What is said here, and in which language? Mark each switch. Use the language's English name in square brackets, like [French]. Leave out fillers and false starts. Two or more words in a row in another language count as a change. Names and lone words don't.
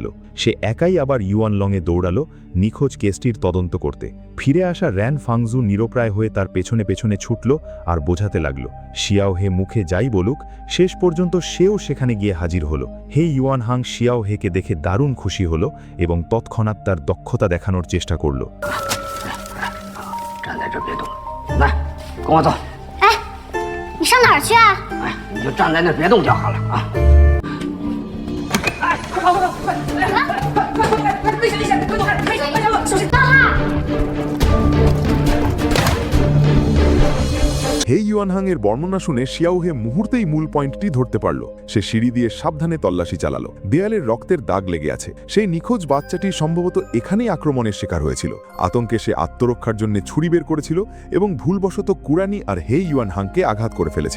[Bangla] সে একাই আবার ইউয়ানলংয়ে দৌড়ালো নিখোঁজ কেসটির তদন্ত করতে। ফিরে আসা র্যান ফাংজু নিরপ্রায় হয়ে তার পেছনে পেছনে ছুটল আর বোঝাতে লাগল। শিয়াও হে মুখে যাই বলুক, শেষ পর্যন্ত সেও সেখানে গিয়ে হাজির হলো। হে ইউয়ানহাং শিয়াও হেকে দেখে দারুণ খুশি হলো এবং তৎক্ষণাৎ তার দক্ষতা দেখানোর চেষ্টা করল। [Chinese] 站在这别动，来，跟我走。你上哪儿去啊？哎，你就站在那别动就好了啊。哎，快跑快跑快！来来快快快！危险危险！快走！危险危险！小心！大汉。 [Bangla] হে ইউয়ানহাংয়ের বর্ণনা শুনে শিয়াও হে মুহূর্তেই মূল পয়েন্টটি ধরতে পারল। সে সিঁড়ি দিয়ে সাবধানে তল্লাশি চালালো। দেয়ালের রক্তের দাগ লেগে আছে। সেই নিখোঁজ বাচ্চাটি সম্ভবত এখানেই আক্রমণের শিকার হয়েছিল। আতঙ্কে সে আত্মরক্ষার জন্য ছুরি বের করেছিল এবং ভুলবশত কুরানি আর হে ইউয়ানহাংকে আঘাত করে ফেলেছিল।